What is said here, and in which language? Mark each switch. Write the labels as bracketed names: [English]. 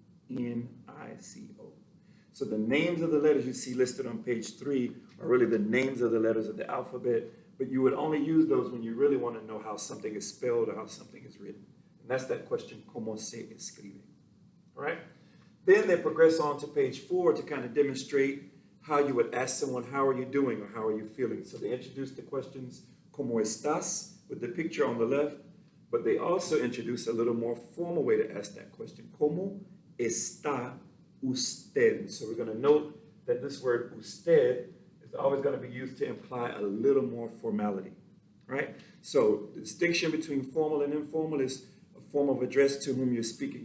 [English] N-I-C-O. So the names of the letters you see listed on page 3 are really the names of the letters of the alphabet, but you would only use those when you really want to know how something is spelled or how something is written. And that's that question, [Spanish] ¿cómo se escribe? [English] All right? Then they progress on to page 4 to kind of demonstrate how you would ask someone, how are you doing or how are you feeling? So they introduce the questions, [Spanish] ¿cómo estás? [English] With the picture on the left, but they also introduce a little more formal way to ask that question, [Spanish] ¿cómo está usted? [English] So we're going to note that this word usted is always going to be used to imply a little more formality, right? So the distinction between formal and informal is a form of address to whom you're speaking.